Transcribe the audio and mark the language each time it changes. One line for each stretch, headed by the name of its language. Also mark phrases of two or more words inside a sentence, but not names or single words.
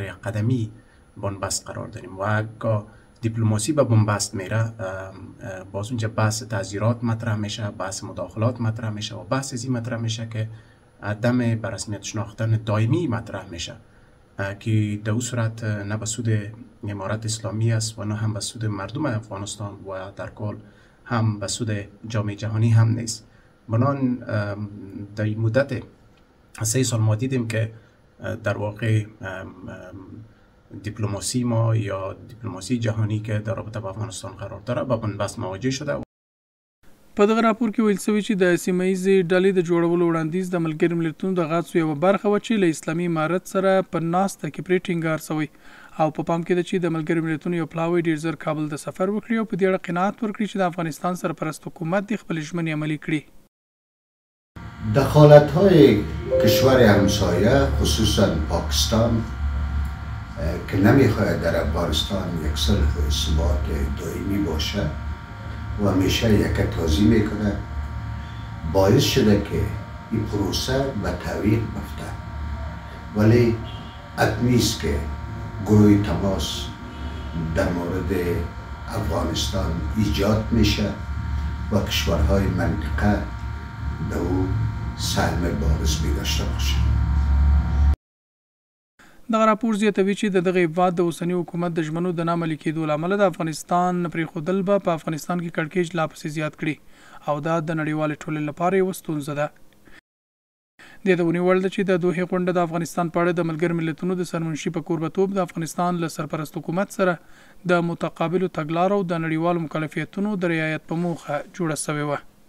Persian: یک قدمی بنبست قرار داریم و اگه دیپلماسی به بنبست میره باز اونجا بحث تعزیرات مطرح میشه، بحث مداخلات مطرح میشه و بحث ازی مطرح میشه که عدم به رسمیت شناختن دائمی مطرح میشه که در اون صورت نه به سود امارت اسلامی است و نه هم به سود مردم افغانستان و در کل هم به سود جامعه جهانی هم نیست. بنان در مدت 3 سال ما دیدیم که در واقع دیپلماسی ما یا دیپلماسی جهانی که در رابطه با افغانستان قرار داره با بنبست مواجه شده.
Pashto: په دغه راپور کې ویل شوی چې د سیمه‌ییزې ډلې د جوړولو وړاندیز د ملګرو ملتونو د غاڅو یوه برخه و چې له اسلامي امارت سره په ناسته کې پرې ټینګار شوی او په پام کې ده چې د ملګرو ملتونو یو پلاوی ډېر زر کابل د سفر وکړي او په دې اړه قناعت ورکړي چې د افغانستان سرپرست حکومت د خپلې ژمنې عملي کړي.
Persian: دخالت‌های کشور همسایه خصوصا پاکستان که نمیخواهد در افغانستان یک صلح و ثبات دائمی باشه و همیشه یکتازی میکنه باعث شده که این پروسه به تعویق بفته، ولی حتمی است که گروه تماس در مورد افغانستان ایجاد میشه و کشورهای منطقه به او سهم بارز می داشته باشه.
Pashto: دغه راپور زیاتوي چې دغه هیواد د اوسنی حکومت د ژمنو د نامعملي کېدو له امله د افغانستان پرېښودل به په افغانستان کې کړکېچ لا پسې زیات کړي او دا د نړیوالې ټولنې لپاره یوه ستونزه ده. د دې ونیول ده چې د دوحې غونډه د افغانستان په اړه د ملګرو ملتونو د سرمنشي په کوربتوب د افغانستان له سرپرست حکومت سره د متقابلو تګلارو د نړیوالو مکلفیتونو د رعایت په موخه جوړه شوې وه.